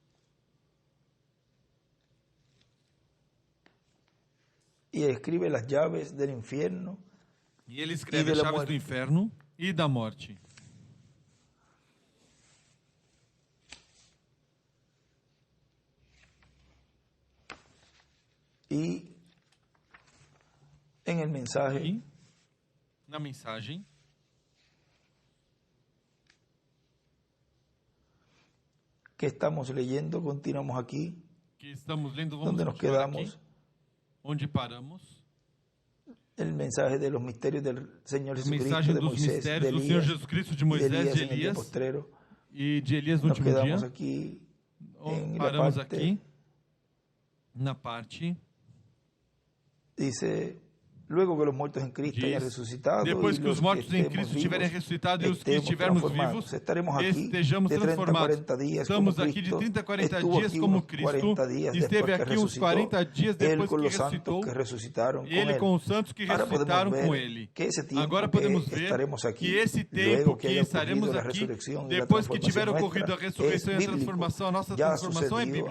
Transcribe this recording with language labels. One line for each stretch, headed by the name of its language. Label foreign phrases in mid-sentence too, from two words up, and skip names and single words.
Portuguese: E escreve as chaves do inferno. E ele escreve as chaves do inferno e da morte. E em
Spanish: el mensaje,
Portuguese: na mensagem,
Spanish: que estamos leyendo, continuamos aqui.
Portuguese: Que estamos lendo, vamos
Spanish: donde nos quedamos.
Portuguese: Aqui. Onde paramos?
Spanish: El mensaje de los misterios del Señor Jesucristo, de Moisés, de Elías,
Portuguese: do Senhor Jesus Cristo, de Moisés, de Elias e de Elias no último dia. Aqui paramos aqui na parte.
Spanish: Dice, luego que los muertos en Cristo hayan resucitado,
Portuguese: depois que os mortos em Cristo estiverem ressuscitados e os que estivermos vivos, estejamos transformados. Estamos aqui de 30 a 40 dias como Cristo, esteve aqui uns 40 dias depois que ressuscitou, ele com os santos que ressuscitaram com ele. Agora podemos ver que esse tempo que estaremos aqui, depois que tiver ocorrido a ressurreição e a transformação, a nossa transformação é bíblica.